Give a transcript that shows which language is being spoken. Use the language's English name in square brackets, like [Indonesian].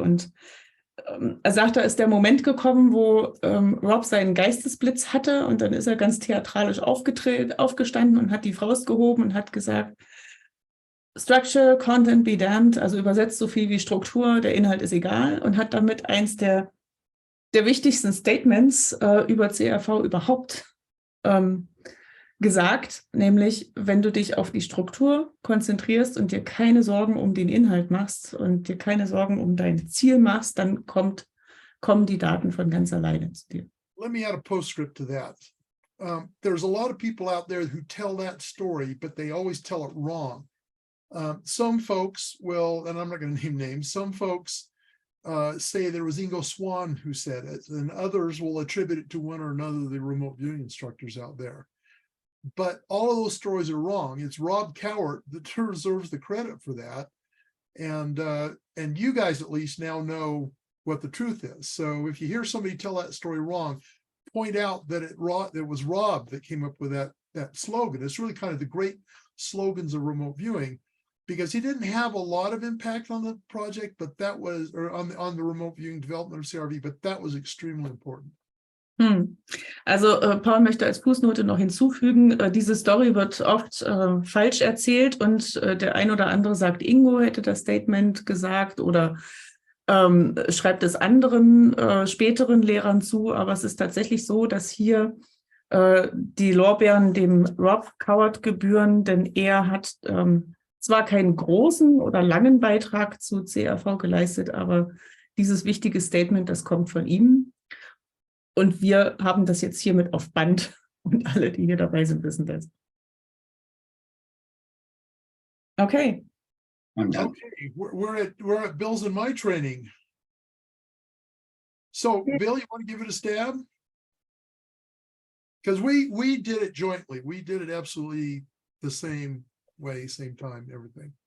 [German] Und er sagt, da ist der Moment gekommen, wo Rob seinen Geistesblitz hatte, und dann ist er ganz theatralisch aufgestanden und hat die Faust gehoben und hat gesagt, [English] Structure, Content be damned, [German] also übersetzt so viel wie Struktur, der Inhalt ist egal, und hat damit eins der wichtigsten Statements über CRV überhaupt gesagt, nämlich, wenn du dich auf die Struktur konzentrierst und dir keine Sorgen um den Inhalt machst und dir keine Sorgen um dein Ziel machst, dann kommen die Daten von ganz alleine zu dir. [English] Let me add a postscript to that. There's a lot of people out there who tell that story, but they always tell it wrong. Some folks will, and I'm not going to name names, some folks say there was Ingo Swann who said it, and others will attribute it to one or another of the remote viewing instructors out there. But all of those stories are wrong. It's Rob Coward that deserves the credit for that. And you guys at least now know what the truth is. So if you hear somebody tell that story wrong, point out that it was Rob that came up with that slogan. It's really kind of the great slogans of remote viewing, because he didn't have a lot of impact on the project, but that was, or on the remote viewing development of CRV, but that was extremely important. [German] Also Paul möchte als Fußnote noch hinzufügen, diese Story wird oft falsch erzählt, und der ein oder andere sagt, Ingo hätte das Statement gesagt oder schreibt es anderen späteren Lehrern zu, aber es ist tatsächlich so, dass hier die Lorbeeren dem Rob Coward gebühren, denn er hat zwar keinen großen oder langen Beitrag zu CRV geleistet, aber dieses wichtige Statement, das kommt von ihm. Und wir haben das jetzt hiermit auf Band, und alle, die hier dabei sind, wissen das. Okay. [English] Okay, we're at Bill's and my training. So Bill, you want to give it a stab? Because we did it jointly. We did it absolutely the same way, same time, everything.